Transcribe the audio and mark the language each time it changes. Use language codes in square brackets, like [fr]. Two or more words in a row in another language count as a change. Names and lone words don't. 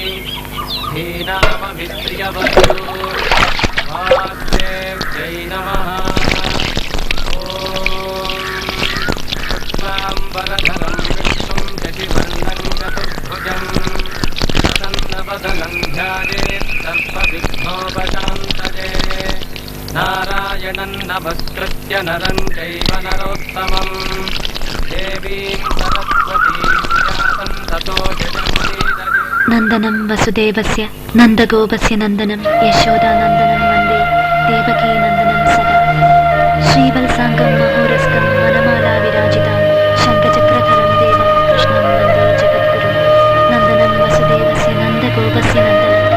[sa] धीनामभिप्रियवधूर्वाग्देव्यै नमः ॐ वरधरं विष्णुं शशिवर्णं चतुर्भुजं प्रसन्नवदनं ध्यायेत् सर्वविघ्नोपशान्तये नारायणं नमस्कृत्य नरं चैव नरोत्तमम् देवीं सरस्वतीं व्यासं ततो जगन्मीडये നന്ദനം വസുദേവസ്യ നന്ദഗോപസ്യ നന്ദനം യശോദാനന്ദനം വന്ദേ ദേവകീ നന്ദനം സദാ ശ്രീവത്സാംഗം മഹോരസ്കം വനമാലാ വിരാജിതാം ശംഖചക്രധരം ദേവം കൃഷ്ണം വന്ദേ ജഗദ്ഗുരു നന്ദനം വസുദേവസ്യ നന്ദഗോപസ്യ നന്ദനം.